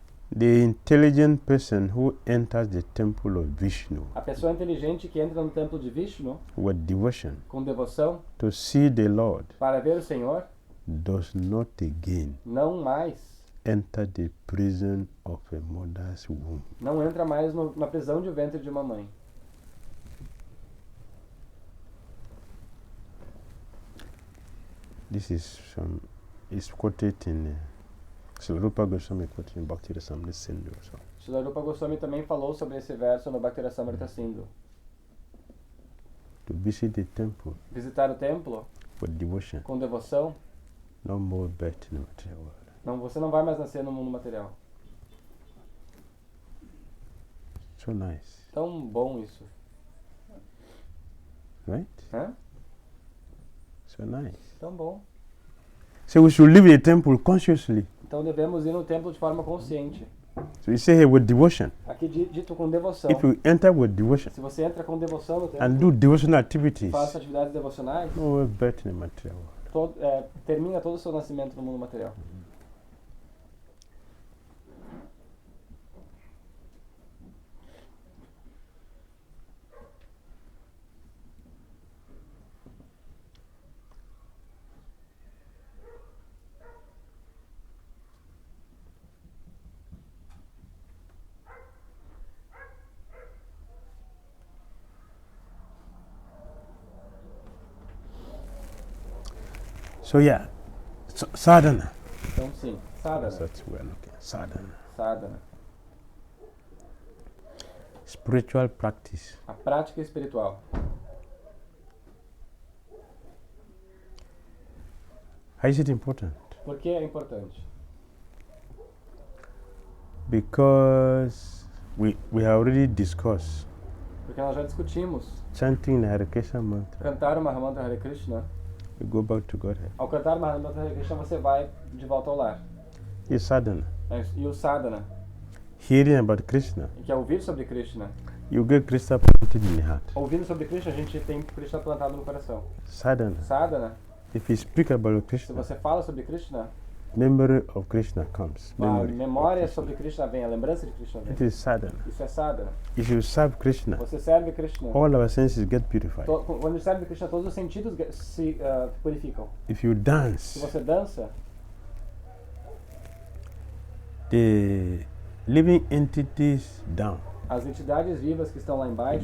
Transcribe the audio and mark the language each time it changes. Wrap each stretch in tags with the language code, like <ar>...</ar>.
<en>The intelligent person who enters the temple of Vishnu</en> <pt>A pessoa inteligente que entra no templo de Vishnu</pt> <en>with devotion</en> <pt>com devoção</pt> <en>to see the Lord</en> <pt>para ver o Senhor,</pt> <en>does not again</en> <pt>não mais,</pt> <en>enter the prison of a mother's womb.</en> <pt>não entra mais na prisão de ventre de uma mãe.</pt> <en>This is quoted in Srila Rupa Goswami quoted in Bhakti Rasamrita Sindhu. So</en> <pt>Srila Rupa Goswami também falou sobre esse verso no Bhakti Rasamrita Sindhu.</pt> <en>to visit the temple</en> <pt>Visitar o templo</pt> <en>with devotion,</en> <pt>com devoção,</pt> <en>no more birth in the material world.</en> <pt>não, você não vai mais nascer no mundo material.</pt> <en>So nice,</en> <pt>Tão bom isso,</pt> <en>right?</en> <pt>né?</pt> <en>So nice.</en> <pt>Tão bom.</pt> <en>So we should live in the temple consciously.</en> <pt>Então devemos ir no templo de forma consciente.</pt> <en>So you say here with devotion.</en> <pt>Aqui dito com devoção.</pt> <en>If you enter with devotion</en> <pt>Se você entra com devoção no templo,</pt> <en>and do devotional activities,</en> <pt>faça atividades devocionais,</pt> <en>no more birth in the material world.</en> <pt>termina todo o seu nascimento no mundo material.</pt> <en>So yeah, sadhana.</en> <pt>Então sim, sadhana.</pt> <en>That's what we're looking at.</en> <pt>Sadhana. Sadhana.</pt> <en>Spiritual practice.</en> <pt>A prática espiritual.</pt> <en>How is it important?</en> <pt>Por que é importante?</pt> <en>Because we have already discussed</en> <pt>Porque nós já discutimos</pt> <en>chanting the Hare Krishna mantra.</en> <pt>cantar o Mahamantra Hare Krishna.</pt> <en>You go back to Godhead.</en> <pt>Ao cantar o Mahamantra Hare Krishna, você vai de volta ao lar.</pt> <en>It's sadhana.</en> <pt>E o sadhana,</pt> <en>Hearing about Krishna,</en> <pt>que é ouvir sobre Krishna.</pt> <en>you get Krishna planted in the heart.</en> <pt>Ouvindo sobre Krishna, a gente tem Krishna plantado no coração.</pt> <en>Sadhana.</en> <pt>Sadhana,</pt> <en>If you speak about</en> <pt>se</pt> <en>Krishna,</en> <pt>você fala sobre Krishna,</pt> <en>memory of Krishna comes.</en> <pt>a</pt> <en>Memory of</en> <pt>memória</pt> <en>Krishna.</en> <pt>sobre Krishna vem, a lembrança de Krishna</pt> <en>It</en> <pt>vem.</pt> <en>is sadhana.</en> <pt>Isso é sadhana.</pt> <en>If you serve Krishna,</en> <pt>Você serve Krishna.</pt> <en>all our senses get purified.</en> <pt>Quando serve Krishna, todos os sentidos se purificam.</pt> <en>If you</en> <pt>Se</pt> <en>dance,</en> <pt>você dança,</pt> <en>the living entities down</en> <pt>as entidades vivas que estão lá embaixo</pt>